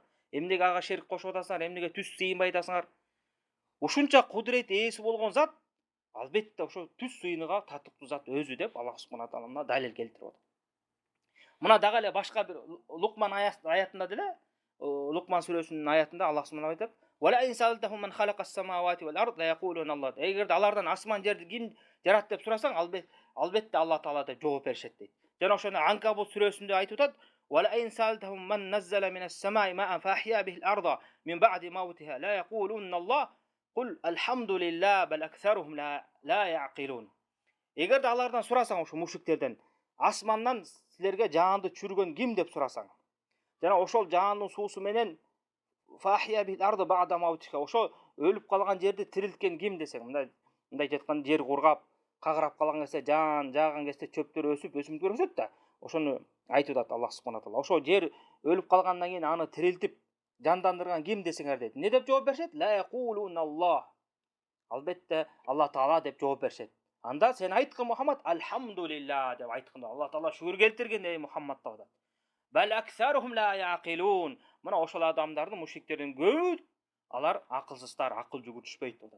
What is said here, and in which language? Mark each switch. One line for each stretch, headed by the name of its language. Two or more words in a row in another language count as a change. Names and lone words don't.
Kyrgyz: Эмнеге ага шерик кошуп атасыңар? Эмнеге түс сыйынбай атасыңар? Ушунча кудурет ээси болгон зат албетте ошо түс сыйыныга татыктуу зат өзү деп
Arabic: الله سبحانه تعالى
Kyrgyz: мына далил келтирип атат. Мына дагы эле башка бир Лукман аятында деле, Лукман сүрөсүнүн аятында Аллах субхана айтат:
Arabic: "ولئن سألتهم من خلق السماوات والأرض ليقولن الله".
Kyrgyz: Эгерде алардан асман жерди ким жаратты деп сурасаң, албетте Алла Таала деп жооп беришет дейт. Жана ошону Анкабут сүрөсүндө айтып атат:
Arabic: "ولئن سألتهم من نزل من السماء ماء فأحيا به الأرض من بعد موتها ليقولن الله قل الحمد لله بل أكثرهم لا يعقلون".
Kyrgyz: Эгерде алардан сурасаң, ошо мушриктерден, асмандан силерге жаанды чүргөн ким деп сурасаң, жана ошол жаандын суусу менен
Arabic: فأحيا به الأرض بعد موتها,
Kyrgyz: ошо өлүп калган жерди тирилткен ким десең, мындай жаткан жер кургап, кагырап калган кезде, жааган кезде чөптөр өсүп, өсүмдүктөр өсөт да, ошону айтып атат
Arabic: الله سبحانه تعالى.
Kyrgyz: Ошо жер өлүп калгандан кийин аны тирилтип, жандандырган ким десеңер дейт. Не деп жооп беришет?
Arabic: ليقولن الله.
Kyrgyz: Албетте Алла Таала деп жооп беришет. Анда сен айткын Мухаммад, алхамдулилlah деп айткын. Алла Таала шүгүр келтирген ey Мухаммад деп атат.
Arabic: بل أكثرهم لا يعقلون.
Kyrgyz: Мына ошол адамдардын, мушриктердин көбү алар акылсыздар, акыл жүгүртүшпөйт деп атат.